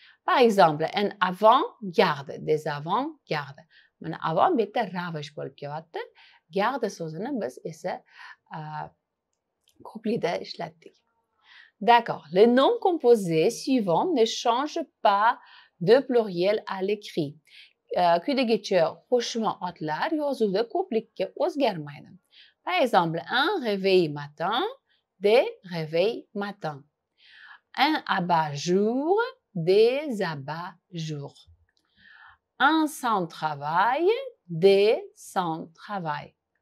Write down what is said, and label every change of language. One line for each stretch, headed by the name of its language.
French: Par exemple, un avant-garde, des avant-garde.
Uzbek: Mana avant bu yerda ravish bo'lib kelyapti. Garde so'zini biz esa ko'plikda ishlatdik.
French: D'accord. Les noms composés suivants ne changent pas de pluriel à l'écrit.
Uzbek: Quyidagicha qo'shma otlar yozuvda ko'plikka o'zgarmaydi.
French: Par exemple, un réveil matin, des réveils matins. Un abat-jour, des abat-jours. Un sans-travail, des sans-travail.